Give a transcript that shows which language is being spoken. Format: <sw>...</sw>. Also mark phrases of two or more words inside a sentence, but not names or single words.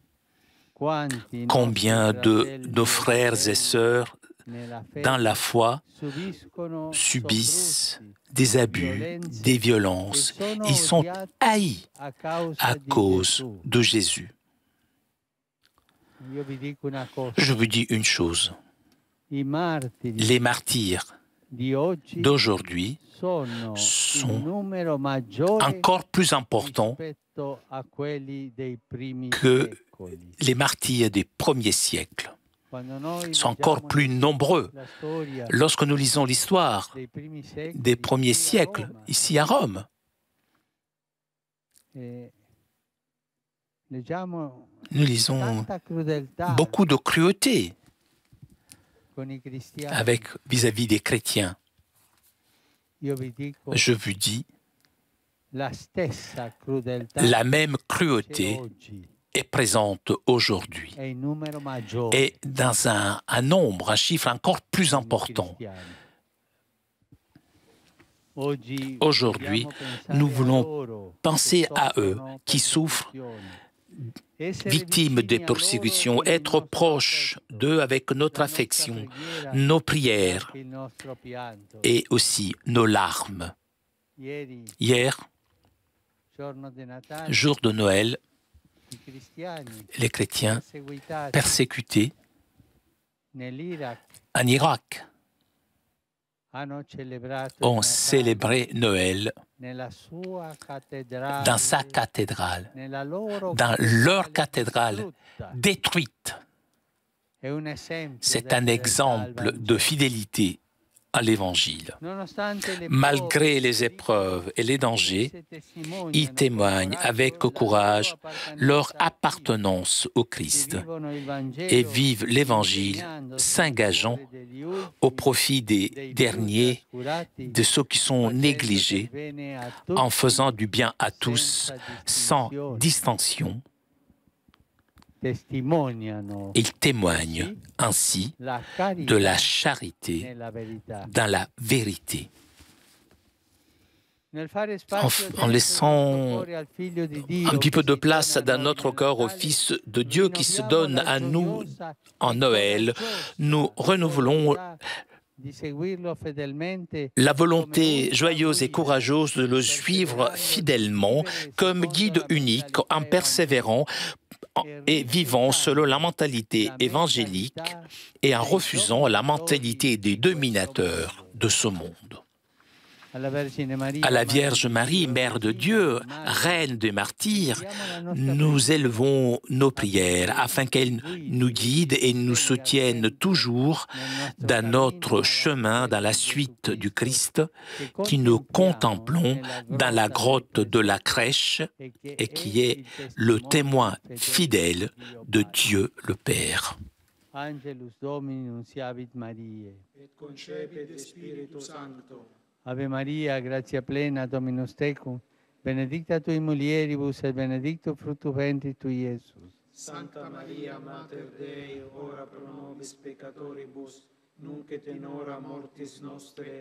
<fr>Combien de nos frères et sœurs dans la foi subissent des abus, des violences. Ils sont haïs à cause de Jésus.</fr> <it>io vi dico una cosa.</it> <fr>Je vous dis une chose.</fr> <it>I martiri</it> <fr>Les martyrs</fr> <it>di oggi</it> <fr>d'aujourd'hui</fr> <it>sono</it> <fr>sont</fr> <it>in numero maggiore</it> <fr>encore plus importants</fr> <it>rispetto a quelli dei primi</it> <fr>que</fr> <it>secoli.</it> <fr>les martyrs des premiers siècles.</fr> <it>Quando noi</it> <fr>Sont encore</fr> <it>leggiamo</it> <fr>plus nombreux.</fr> <it>la storia</it> <fr>Lorsque nous lisons l'histoire</fr> <it>dei primi secoli</it> <fr>des premiers</fr> <it>qui a</it> <fr>siècles,</fr> <it>Roma,</it> <fr>ici à Rome,</fr> <it>leggiamo</it> <fr>nous lisons</fr> <it>tanta crudeltà</it> <fr>beaucoup de cruauté</fr> <it>con i cristiani.</it> <fr>avec vis-à-vis des chrétiens.</fr> <it>Io vi dico</it> <fr>Je vous dis,</fr> <it>la stessa crudeltà</it> <fr>la même</fr> <it>c'è</it> <fr>cruauté</fr> <it>oggi</it> <fr>est présente aujourd'hui</fr> <it>è in numero maggiore</it> <fr>et dans un nombre, un chiffre encore plus</fr> <it>con i</it> <fr>important.</fr> <it>cristiani. Oggi</it> <fr>Aujourd'hui,</fr> <it>vogliamo pensare</it> <fr>nous</fr> <it>a</it> <fr>voulons</fr> <it>loro</it> <fr>penser</fr> <it>che</it> <fr>à eux</fr> <it>soffrono</it> <fr>qui souffrent,</fr> <it>persecuzioni. Essere</it> <fr>victimes des</fr> <it>vicini a loro</it> <fr>persécutions,</fr> <it>con il</it> <fr>être</fr> <it>nostro</it> <fr>proches</fr> <it>affetto,</it> <fr>d'eux avec notre</fr> <it>la nostra</it> <fr>affection,</fr> <it>preghiera</it> <fr>nos</fr> <it>e</it> <fr>prières</fr> <it>anche il nostro pianto.</it> <fr>et aussi nos larmes.</fr> <it>Ieri,</it> <fr>Hier,</fr> <it>giorno di Natale,</it> <fr>jour de Noël,</fr> <it>i cristiani</it> <fr>les chrétiens</fr> <it>perseguitati</it> <fr>persécutés</fr> <it>nell'Iraq</it> <fr>en Irak</fr> <it>hanno celebrato il</it> <fr>ont</fr> <it>Natale</it> <fr>célébré Noël</fr> <it>nella sua cattedrale,</it> <fr>dans sa cathédrale,</fr> <it>nella loro</it> <fr>dans leur cathédrale</fr> <it>distrutta.</it> <fr>détruite.</fr> <it>È un esempio</it> <fr>C'est un</fr> <it>del</it> <fr>exemple</fr> <it>Vangelo.</it> <fr>de fidélité à l'Évangile.</fr> <it>Nonostante le</it> <fr>Malgré</fr> <it>prove,</it> <fr>les épreuves et les dangers,</fr> <it>esse testimoniano</it> <fr>ils témoignent</fr> <it>con</it> <fr>avec courage leur appartenance au Christ</fr> <it>vivono il Vangelo,</it> <fr>et vivent l'Évangile,</fr> <it>insegnando</it> <fr>s'engageant</fr> <it>favore degli ultimi,</it> <fr>au profit des</fr> <it>dei più</it> <fr>derniers,</fr> <it>trascurati,</it> <fr>de ceux qui sont</fr> <it>facendo</it> <fr>négligés,</fr> <it>del bene a tutti,</it> <fr>en faisant du bien à tous sans</fr> <it>distinzione.</it> <fr>distinction.</fr> <it>Testimoniano</it> <fr>Ils témoignent ainsi</fr> <it>la</it> <fr>de la</fr> <it>carità</it> <fr>charité</fr> <it>nella verità.</it> <fr>dans la vérité.</fr> <it>Nel fare spazio</it> <fr>En laissant</fr> <it>al Figlio di Dio</it> <fr>un petit peu</fr> <it>che</it> <fr>de</fr> <it>si</it> <fr>place</fr> <it>dona a</it> <fr>dans</fr> <it>noi</it> <fr>notre</fr> <it>nel</it> <fr>cœur au</fr> <it>Natale,</it> <fr>Fils de Dieu qui se</fr> <it>rinnoviamo</it> <fr>donne</fr> <it>la</it> <fr>à nous</fr> <it>gioiosa</it> <fr>en</fr> <it>e</it> <fr>Noël,</fr> <it>coraggiosa</it> <fr>nous renouvelons</fr> <it>volontà di seguirlo fedelmente</it> <fr>la</fr> <it>come</it> <fr>volonté</fr> <it>unica</it> <fr>joyeuse et</fr> <it>guida,</it> <fr>courageuse de le suivre</fr> <it>perseverando</it> <fr>fidèlement</fr> <it>vivere</it> <fr>comme</fr> <it>secondo</it> <fr>guide</fr> <it>la</it> <fr>unique</fr> <it>mentalità</it> <fr>en persévérant et vivant selon la mentalité</fr> <it>la</it> <fr>évangélique</fr> <it>mentalità</it> <fr>et en</fr> <it>dei</it> <fr>refusant la</fr> <it>dominatori</it> <fr>mentalité des</fr> <it>di questo</it> <fr>dominateurs</fr> <it>mondo.</it> <fr>de ce monde.</fr> <it>Alla Vergine Maria,</it> <fr>À la</fr> <it>Madre</it> <fr>Vierge</fr> <it>di</it> <fr>Marie,</fr> <it>Dio,</it> <fr>Mère de</fr> <it>Regina</it> <fr>Dieu,</fr> <it>dei Martiri,</it> <fr>Reine des martyrs,</fr> <it>eleviamo la nostra</it> <fr>nous</fr> <it>preghiera</it> <fr>élevons nos prières afin qu'elle nous guide et nous soutienne toujours dans notre chemin, dans la suite du Christ, qui nous contemplons dans la grotte de la crèche et qui est le témoin fidèle de Dieu le Père.</fr> <la>Angelus Domini nunciavit Mariae. Et concepit Spiritus Sancto. Ave Maria, gratia plena, Dominus tecum, benedicta tui mulieribus et benedictus fructus ventris tui, Iesus. Santa Maria, Mater Dei, ora pro nobis peccatoribus, nunc et in hora mortis nostre.</la>